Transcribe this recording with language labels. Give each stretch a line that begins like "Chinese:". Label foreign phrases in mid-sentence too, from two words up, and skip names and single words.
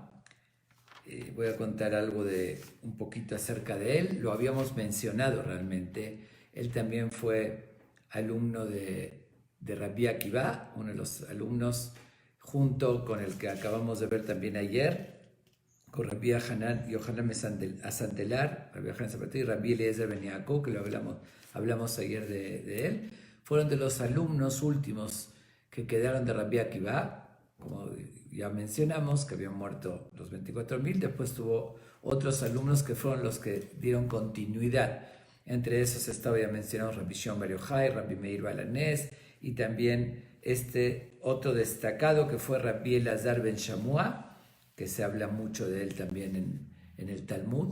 Spanish: Voy a contar algo un poquito acerca de él. Lo habíamos mencionado realmente. Él también fue alumno de Rabbi Akiva, uno de los alumnos, junto con el que acabamos de ver también ayer, con Rabbi Yohanan Asantelar, Rabbi Yohanan Zapatir y Rabbi Eliezer ben Yaakov, que lo hablamos ayer de él. Fueron de los alumnos últimos que quedaron de Rabbi Akiva. Como ya mencionamos, que habían muerto los 24.000, después tuvo otros alumnos que fueron los que dieron continuidad. Entre esos estaba ya mencionado Rabbi Shimon Bar Yochai, Rabbi Meir Balanés, y también otro destacado que fue Rabbi Elazar ben Shamua, que se habla mucho de él también en el Talmud.